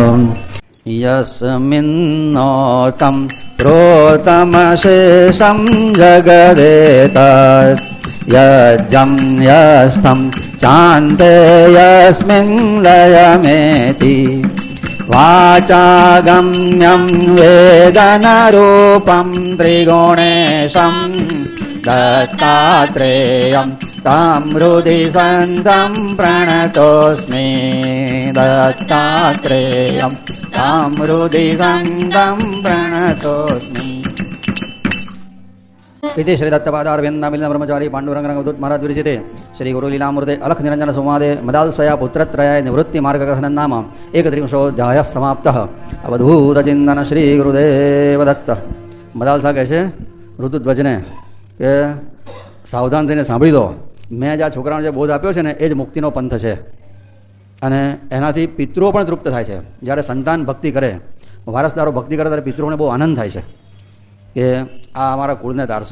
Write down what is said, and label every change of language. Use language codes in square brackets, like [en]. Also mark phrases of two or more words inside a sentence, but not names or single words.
[sa] યસ્મિન્નોતમ પ્રોતમ શેષમ જગદેત યજ્જમ યસ્થમ ચાંતે યસ્મિન લયમેતિ વાચાગમ્યમ વેદનરૂપમ ત્રિગુણેશમ દત્તાત્રેયમ तं હૃદિ સંતં પ્રણતોસ્મિ. દત્તાત્રેયમ तं હૃદિ સંતં પ્રણતોસ્મિ. इति श्री दत्तपादारविंदामिलिन ब्रह्मचारी पांडुरंग रंगदूत महाराज विरचिते श्री गुरु लीलामूर्ते अलख निरंजन संवादे मदालस्वया पुत्रत्रयाय निवृत्ति मार्गकथनं नाम 31 समाप्तः. अवधूत चिंतन श्री गुरुदेव दत्त. [gu] મદાલસા કહે છે ઋતુધ્વજને કે સાવધાન થઈને સાંભળી લો, મેં જે આ છોકરાને જે બોધ આપ્યો છે ને એ જ મુક્તિનો પંથ છે. અને એનાથી પિતૃઓ પણ તૃપ્ત થાય છે. જ્યારે સંતાન ભક્તિ કરે, વારસદારો ભક્તિ કરે ત્યારે પિતૃઓને બહુ આનંદ થાય છે કે આ અમારા કુળને તારશે.